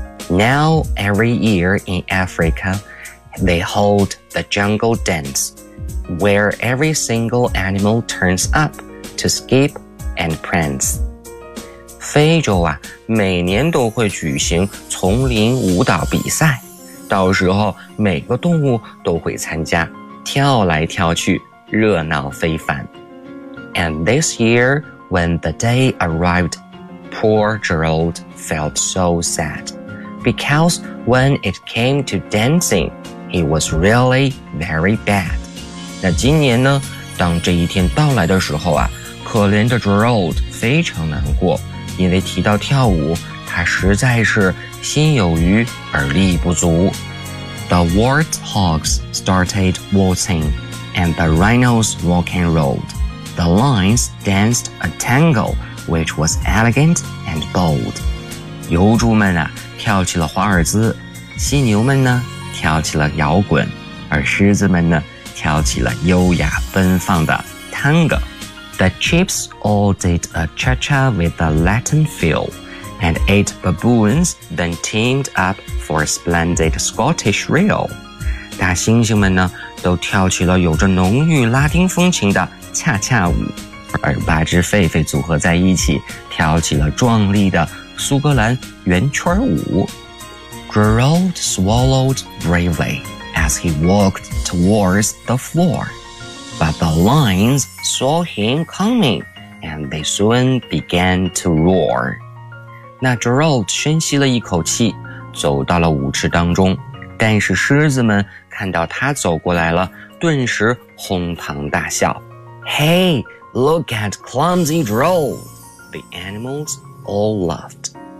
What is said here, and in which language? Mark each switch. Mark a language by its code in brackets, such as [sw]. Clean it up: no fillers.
[en] Now every year in Africa,They hold the jungle dance, where every single animal turns up to skip and prance. [zh] 非洲啊，每年都会举行丛林舞蹈比赛，到时候每个动物都会参加，跳来跳去，热闹非凡。 [en] And this year, when the day arrived, poor Gerald felt so sad, because when it came to dancing, he was really very bad. [zh] 那今年呢，当这一天到来的时候啊，可怜的 Gerald 非常难过，因为提到跳舞，他实在是心有余而力不足。 [en] The warthogs started waltzing, and the rhinos rock and rolled. The lions danced a tango, which was elegant and bold. [zh] 油猪们啊，跳起了华尔兹，犀牛们呢，跳起了摇滚，而狮子们呢，跳起了优雅奔放的 tango. [en] The chips all did a cha-cha with a Latin feel. And eight baboons then teamed up for a splendid Scottish reel. [zh] 大猩猩们呢，都跳起了有着浓郁拉丁风情的恰恰舞，而八只狒狒组合在一起，跳起了壮丽的苏格兰圆圈舞。 [en] Gerald swallowed bravely as he walked towards the floor, but the lions saw him coming, and they soon began to roar. [zh] 那 Gerald 深吸了一口气，走到了舞池当中，但是狮子们看到他走过来了，顿时哄堂大笑。 [en] Hey, look at clumsy Gerald! The animals all laughed.